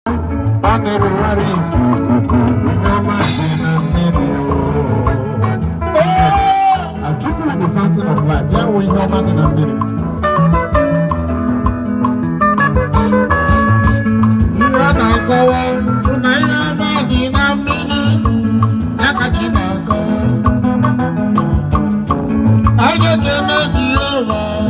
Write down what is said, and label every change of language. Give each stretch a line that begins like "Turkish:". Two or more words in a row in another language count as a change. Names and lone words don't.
Igbo: Ọ na-erugharị nke ikuku, ihe ọma dị na mmiri, o. Ee! Achukwu bụ
English: fountain of life,
Igbo: ya wụ ihe ọma dị na mmiri. Ihe a na-akọwa bụ na ihe ọma dị na mmiri, ya ka Chi na- Anyị ga-eme Jehova.